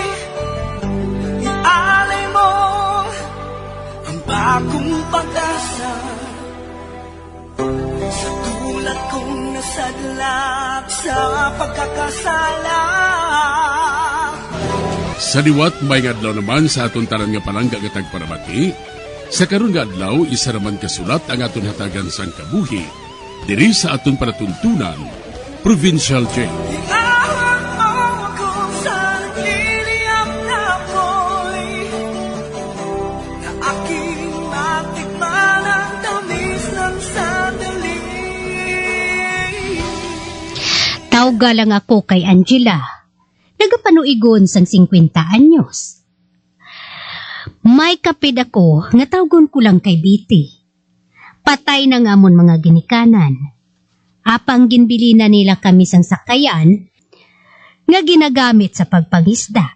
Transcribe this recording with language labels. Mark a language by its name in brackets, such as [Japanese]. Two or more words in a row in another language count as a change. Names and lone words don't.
[Filipino] Ialay mo ang bagong pag-asa sa tulad kong nasadlak sa pagkakasala. [Hiligaynon] Sa liwat may adlaw naman sa aton tanan nga palangga nga tagparabati. Sa karon nga adlaw isa raman kasulat ang aton hatagan sang kabuhi diri sa aton panatuntunan, Provincial Jail. [Filipino] Iahon mo ako sa nagliliyap na apoy, na aking matikman ang tamis ng sandali. [Hiligaynon] Tawga lang ako kay Angela. Nagapanuigon sang 50 anyos. May kapid ako nga tawgon ko lang kay Biti. Patay na nga amon mga ginikanan. Apang ginbili na nila kami sang sakayan nga ginagamit sa pagpangisda.